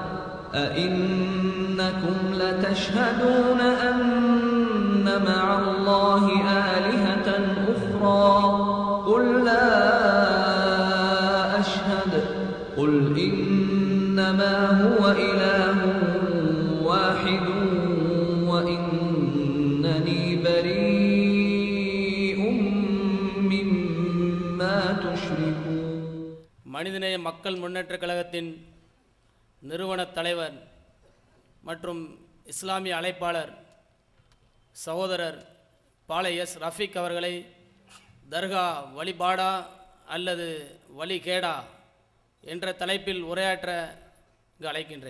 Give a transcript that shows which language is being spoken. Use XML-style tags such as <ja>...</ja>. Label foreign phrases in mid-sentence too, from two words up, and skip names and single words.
<ar>أئنكم لتشهدون أن مع الله آلهة أخرى قل لا أشهد قل إنما هو إله واحد وإنني بريء مما تشركون.</ar> <ta>மனிதநேய மக்கள் முன்னேற்றக் கழகத்தின் நிறுவனத் தலைவர் மற்றும் இஸ்லாமிய அழைப்பாளர் சகோதரர் பாலை எஸ் ரஃபீக் அவர்களை தர்கா வழிபாடா அல்லது வழிகேடா என்ற தலைப்பில் உரையாற்ற அழைக்கின்றேன்.</ta>